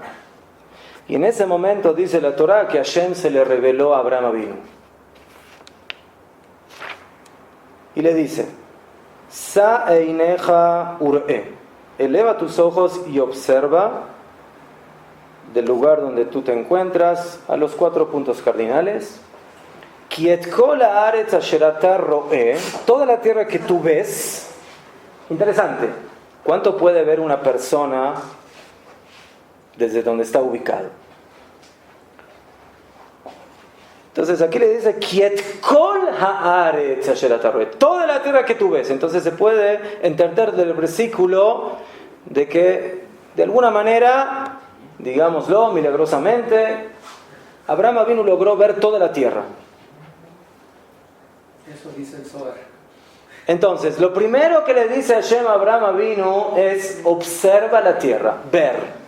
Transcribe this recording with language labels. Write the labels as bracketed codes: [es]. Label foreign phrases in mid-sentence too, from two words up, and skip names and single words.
[es] Y en ese momento dice la Torá que Hashem se le reveló a Abraham Avinu. Y le dice, [he] שא עיניך וראה, [es] eleva tus ojos y observa del lugar donde tú te encuentras a los 4 puntos cardinales. [he] כי את כל הארץ אשר אתה רואה, [es] toda la tierra que tú ves. Interesante, ¿cuánto puede ver una persona desde donde está ubicado? Entonces aquí le dice [he] כי את כל הארץ אשר אתה רואה, [es] toda la tierra que tú ves. Entonces se puede entender del versículo de que de alguna manera, digámoslo milagrosamente, Abraham Avinu logró ver toda la tierra. Eso dice el Zohar. Entonces, lo primero que le dice Hashem a Abraham Avinu es observa la tierra, ver.